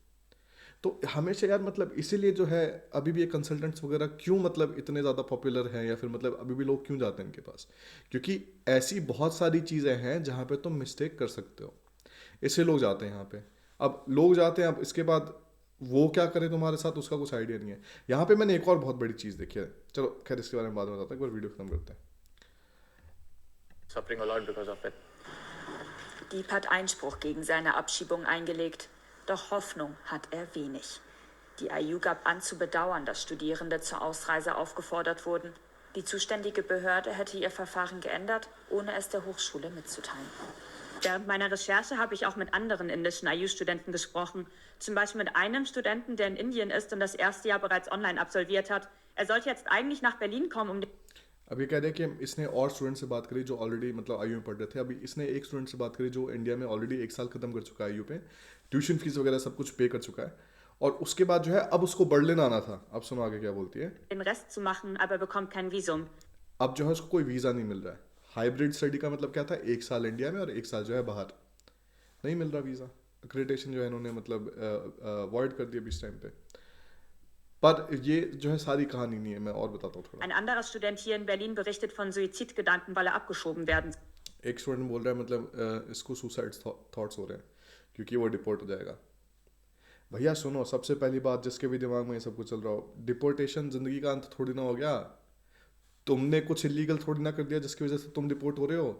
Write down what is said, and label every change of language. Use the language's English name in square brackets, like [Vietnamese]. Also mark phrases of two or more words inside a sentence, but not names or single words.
[Hindi] तो हमेशा यार मतलब इसीलिए जो है अभी भी ये कंसल्टेंट्स वगैरह क्यों मतलब इतने ज़्यादा पॉपुलर हैं, या फिर मतलब अभी भी लोग क्यों जाते हैं इनके पास, क्योंकि ऐसी बहुत सारी चीज़ें हैं जहाँ पे तुम मिस्टेक कर सकते हो, इससे लोग जाते हैं यहाँ पे। अब लोग जाते हैं, अब इसके बाद वो क्या करें तुम्हारे साथ उसका कुछ आइडिया नहीं है। यहाँ पे मैंने एक और बहुत बड़ी चीज़ देखी है, चलो खैर इसके बारे में बाद में बताता हूँ, एक बार वीडियो खत्म करते हैं। [English] suffering a lot because of it. [German] Diep hat Einspruch gegen seine Abschiebung eingelegt, doch Hoffnung hat er wenig. Die IU gab an zu bedauern, dass Studierende zur Ausreise aufgefordert wurden. Die zuständige Behörde hätte ihr Verfahren geändert, ohne es der Hochschule mitzuteilen. Während meiner Recherche habe ich auch mit anderen indischen IU-Studenten gesprochen. Zum Beispiel mit einem Studenten, der in Indien ist und das erste Jahr bereits online absolviert hat. Er sollte jetzt eigentlich nach Berlin kommen, um [Hindi] अब ये कह रहे हैं कि इसने और स्टूडेंट से बात करी जो ऑलरेडी मतलब आईयू में पढ़ रहे थे। अभी इसने एक स्टूडेंट से बात करी जो इंडिया में ऑलरेडी 1 साल खत्म कर चुका है आईयू पे, ट्यूशन फीस वगैरह सब कुछ पे कर चुका है, और उसके बाद जो है अब उसको बर्लिन आना था। अब सुनो आगे क्या बोलती है। [German] den Rest zu machen, aber bekommt kein Visum. [Hindi] अब जो है उसको कोई वीज़ा नहीं मिल रहा है। [English] hybrid study [Hindi] का मतलब क्या था, 1 साल इंडिया में और 1 साल जो है बाहर। नहीं मिल रहा वीज़ा, एक्रेडिटेशन जो है इन्होंने मतलब अवॉइड कर दिया इस टाइम पे। पर ये जो है सारी कहानी नहीं है, मैं और बताता हूँ थोड़ा। [German] Ein anderer Student hier in Berlin berichtet von Suizidgedanken, weil er abgeschoben werden [Hindi] एक स्टूडेंट बोल रहा है मतलब इसको [English] suicide thoughts [Hindi] हो रहे हैं क्योंकि वो डिपोर्ट हो जाएगा। भैया सुनो, सबसे पहली बात, जिसके भी दिमाग में ये सब कुछ चल रहा हो, डिपोर्टेशन जिंदगी का अंत थोड़ी ना हो गया। तुमने कुछ इलीगल थोड़ी ना कर दिया जिसकी वजह से तुम डिपोर्ट हो रहे हो।